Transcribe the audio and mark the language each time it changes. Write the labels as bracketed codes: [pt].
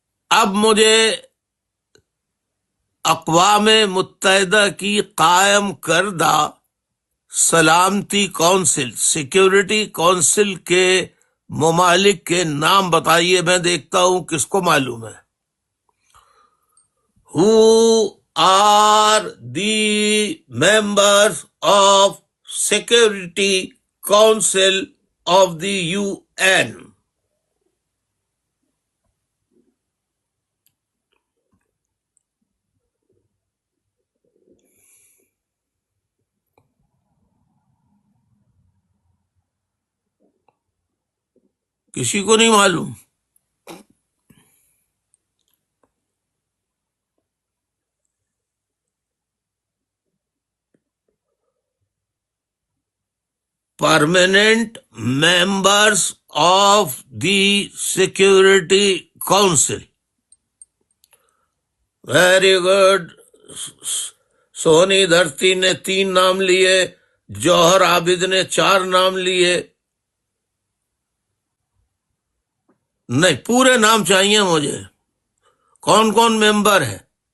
[hi] अब मुझे अक़वाम मुत्तहिदा की कायम करदा सलामती काउंसिल, सिक्योरिटी काउंसिल के ममालिक के नाम बताइए, मैं देखता हूं किसको मालूम है। [en] Who are the members of Security Council of the UN? [hi] किसी को नहीं मालूम? [en] Permanent members of the Security Council. Very good. [hi] Soni धरती ने 3 नाम लिए, जौहर आबिद ने 4 नाम लिए। नहीं, पूरे नाम चाहिए मुझे। कौन कौन मेंबर है?